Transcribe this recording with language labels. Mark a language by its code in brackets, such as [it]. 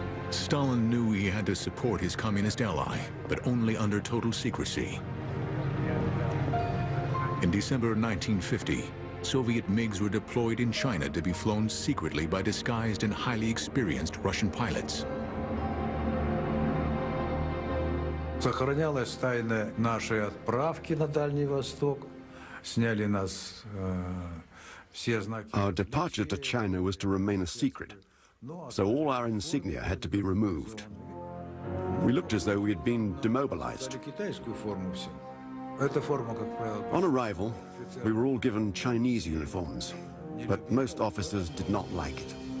[en] Stalin knew he had to support his communist ally, but only under total secrecy. In December 1950, Soviet MiGs were deployed in China to be flown secretly by disguised and highly experienced Russian pilots. [ru] Сохранялась тайна нашей отправки на Дальний Восток. Сняли нас все знаки. [en] Our departure to China was to remain a secret, so all our insignia had to be removed. We looked as though we had been demobilized. On arrival, we were all given Chinese uniforms, but most officers did not like it.